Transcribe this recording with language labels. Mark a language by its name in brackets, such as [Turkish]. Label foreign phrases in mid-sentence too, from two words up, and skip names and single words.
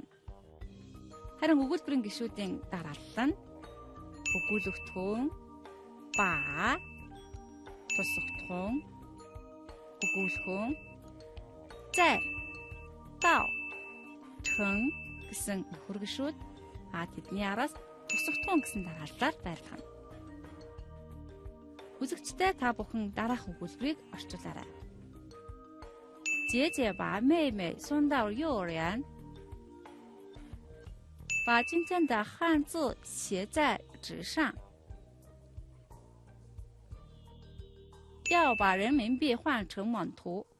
[Mongolian] Харин өгүүлбэрийн гишүүдийн дараалал нь өгүүлэгдэхүүн, ба, тусгахтхүүн, өгүүлэхүүн, зай, даа, чүн гэсэн нөхөр гишүүд тэдний араас тусгахтхүүн гэсэн дараалалаар байрлана. Үзэгчдээ та бүхэн дараах өгүүлбэрийг орчуулаарай. [Chinese] 姐姐把妹妹送到幼儿园，把今天的汉字写在纸上，要把人民币换成蒙图。